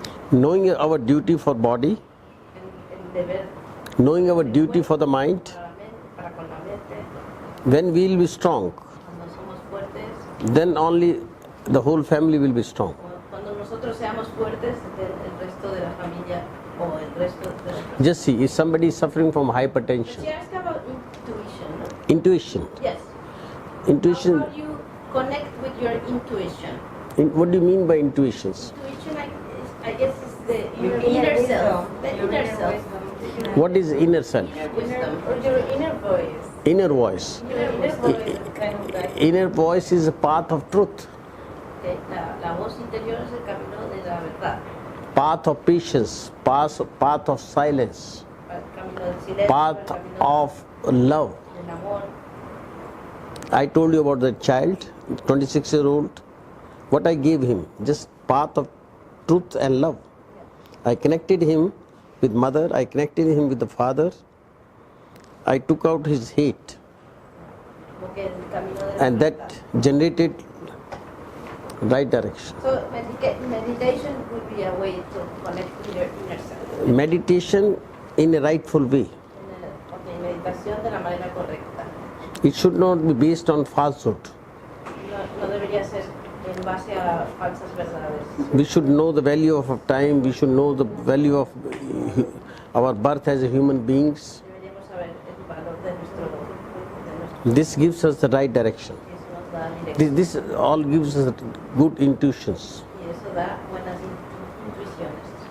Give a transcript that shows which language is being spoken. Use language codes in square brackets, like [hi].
[en] Knowing our duty for body. [es] el deber [en] Knowing our duty for the mind. [es] para con la mente. [en] When we will be strong, [es] Cuando somos fuertes, [en] then only the whole family will be strong. [es] cuando nosotros seamos fuertes, el resto de la familia o el resto de las [en] Just see, if somebody is suffering from hypertension, She asked about intuition. intuition. Yes. Intuition, How do you connect with your intuition? what do you mean by intuitions? Intuition, I guess, is your inner self. The inner self. What is inner self? Wisdom. Or your inner voice. Inner voice. Your inner voice is kind of like Inner voice is a path of truth, [es] Okay, la voz interior es el camino de la verdad. [en] path of patience, path of silence, [es] El camino del silencio, [en] path [es] el camino [en] of love. [es] del amor. [en] I told you about the child, 26-year-old. What I gave him, just path of truth and love. I connected him with mother, I connected him with the father. I took out his hate, [es] Como que el camino de la [en] and [es] verdad. [en] that generated right direction. So meditation would be a way to connect with your inner self. Meditation in a rightful way. [es] Okay, meditación de la manera correcta. [en] It should not be based on falsehood. [es] No debería ser en base a falsas verdades. [en] We should know the value of our time, we should know the value of our birth as a human beings. [es] Deberíamos saber el valor de nuestro [en] This gives us the right direction. [es] y eso nos da dirección. [en] This all gives us good intuitions. [es] Y eso da buenas intuiciones.